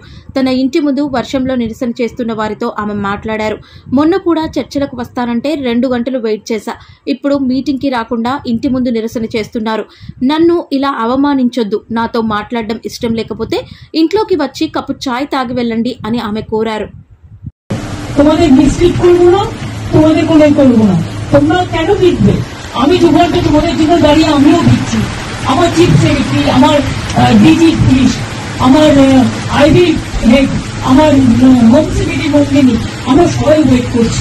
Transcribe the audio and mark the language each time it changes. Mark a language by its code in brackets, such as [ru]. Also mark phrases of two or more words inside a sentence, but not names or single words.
[te] తన ఇంటి ముందు వర్షంలో నిరసన చేస్తున్న వారితో ఆమె మాట్లాడారు. మొన్న కూడా చర్చలకు వస్తానంటే 2 గంటలు వెయిట్ చేశా. ఇప్పుడు మీటింగ్కి రాకుండా ఇంటి ముందు నిరసన చేస్తున్నారు. నన్ను ఇలా అవమానించొద్దు. నాతో మాట్లాడడం ఇష్టం లేకపోతే ఇంట్లోకి వచ్చి కప్పు చాయ్ తాగి వెళ్ళండి అని ఆమె కోరారు. [bn] তোমরা কেন জিতবে? আমি 2 ঘন্টা তোমাদের জন্য দাঁড়িয়ে আমিও দিচ্ছি। আমার [en] chief secretary, [bn] আমার [en] DG police, [bn] আমার [en] IB head, [bn] আমার [en] home secretary [bn] মন্দিনী, আমরা সবাই ওয়েট করছি।